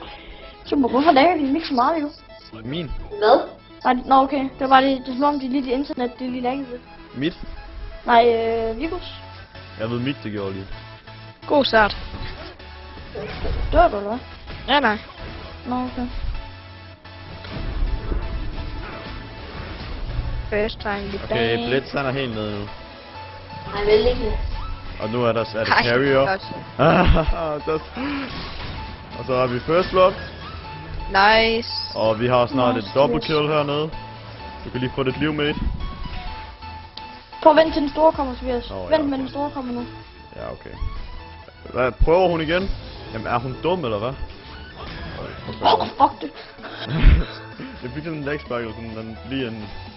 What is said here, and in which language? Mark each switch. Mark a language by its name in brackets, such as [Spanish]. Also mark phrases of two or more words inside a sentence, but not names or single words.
[Danish] Super, hvorfor laver de ikke så meget, Viggo? Min? Hvad? Nej, nå okay, det var bare lige, det er som om de lige dit internet, det er lige lagget lidt. Mit? Nej, Viggos. Jeg ved mit, det gjorde lige. God start. Dør du, eller hvad? Ja, nej. Nå, okay. [English] First time we [Danish] Okay, Blitz han er helt nede nu. Nej, vel ikke. Og nu er det carrier. Og så har vi [English] first blood. [Danish] Nice. Og vi har snart Nice, et [English] double [Danish] yes. kill hernede. Du kan lige få dit liv med. Prøv at vente til den store kommer, Tobias. Nå, ja, Vent med okay. den store kommer nu. Ja, okay. Hvad, prøver hun igen? Jamen er hun dum eller hvad? Fuck det. Jeg fik sådan en [English] leg sparkle, [Danish] sådan den lige en...